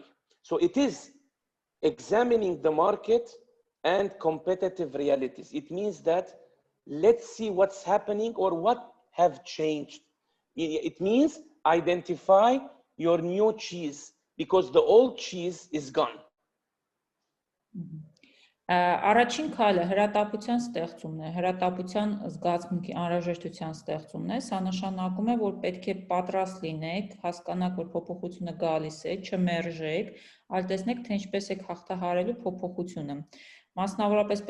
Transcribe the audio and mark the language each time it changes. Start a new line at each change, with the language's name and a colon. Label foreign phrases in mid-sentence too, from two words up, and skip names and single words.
English: So it is examining the market and competitive realities. It means that let's see what's happening or what have changed. It means identify your new cheese because the old cheese is gone.
Armenian: Առաջին քայլը հրատապության ստեղծումն է, հրատապության զգացմունքի անհրաժեշտության ստեղծումն է, սա նշանակում է, որ պետք է պատրաստ լինեք, հասկանաք, որ փոփոխությունը գալիս է, չմերժեք, այլ տեսնեք, թե ինչպես եք հաղթահարելու փոփոխությունը։ Մասնավորապես պետք